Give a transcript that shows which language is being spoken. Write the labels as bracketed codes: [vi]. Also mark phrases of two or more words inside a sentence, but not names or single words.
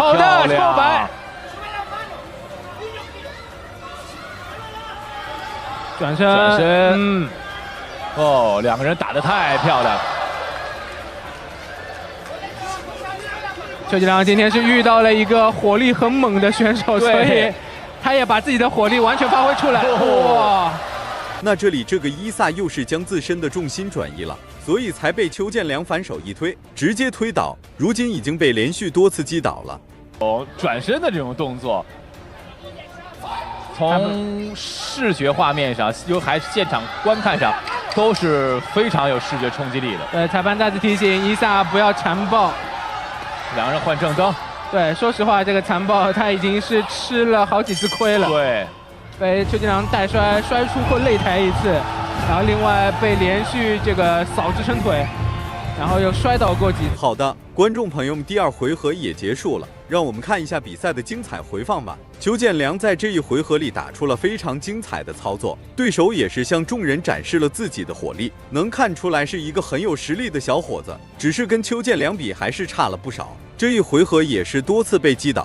[zh] 好的，超白，轉身，兩個人打得太漂亮。邱建良今天是遇到了一個火力很猛的選手，所以他也把自己的火力完全發揮出來。哇！那這裡這個伊薩又是將自身的重心轉移了，所以才被邱建良反手一推，直接推倒。如今已經被連續多次擊倒了。轉身的這種動作，從視覺畫面上，還是現場觀看上，都是非常有視覺衝擊力的。裁判再次提醒伊薩不要纏抱。兩個人換正蹬。對，說實話，這個殘暴他已經是吃了好幾次虧了。對，被邱建良帶摔出過擂台一次，然後另外被連續這個掃支撐腿，然後又摔倒過幾次。好的，觀眾朋友們，第2 回合也結束了，讓我們看一下比賽的精彩回放吧。邱建良在這一回合裡打出了非常精彩的操作，對手也是向眾人展示了自己的火力，能看出來是一個很有實力的小伙子，只是跟邱建良比還是差了不少。這一回合也是多次被擊倒，